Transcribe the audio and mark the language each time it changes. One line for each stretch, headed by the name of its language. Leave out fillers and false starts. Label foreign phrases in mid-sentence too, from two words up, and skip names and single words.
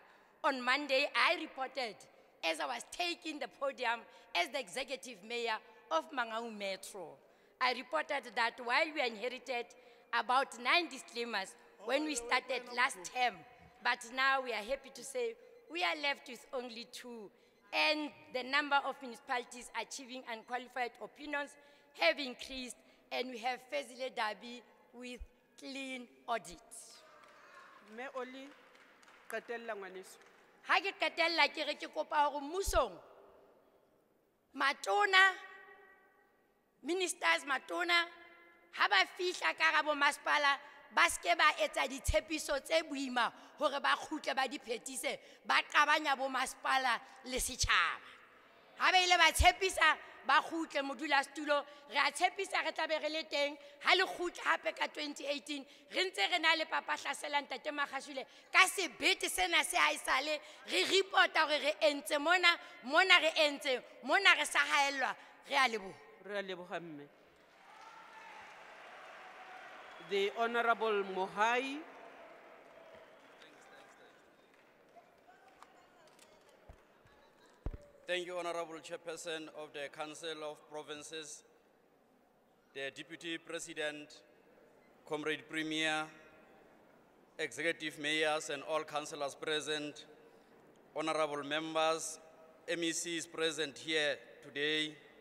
English: On Monday, I reported, as I was taking the podium as the executive mayor of Mangaung Metro, I reported that while we inherited about 9 disclaimers when we started last term, but now we are happy to say we are left with only 2, and the number of municipalities achieving unqualified opinions have increased, and we have Fezile Dabi with clean audits.
Southern Sotho: Me Oli, qetella ngwaneso. Ha ke qetella ke re ke kopa hore mmusong matona ministers matona ha ba fihla ka ga bo masepala ba ske ba etsa ditshepiso tse boima hore ba khutle ba di phetise ba qabanya bo masepala le setjhaba. Ha ba ile ba tshepisa ba khutle modulasetulo re a tshepisa re tla be re le teng ha le khutle hape ka 2018 re ntse re na le papa Hlasela Ntate Magashule ka sebete sena se ha isale re reporta hore re entse mona re entse mona re sa haellwa re a leboha. Re a leboha mme.
English: The Honorable Mohai. Thank you, Honorable Chairperson of the Council of Provinces, the Deputy President, Comrade Premier, Executive Mayors and all councillors present, Honorable Members, MECs present here today.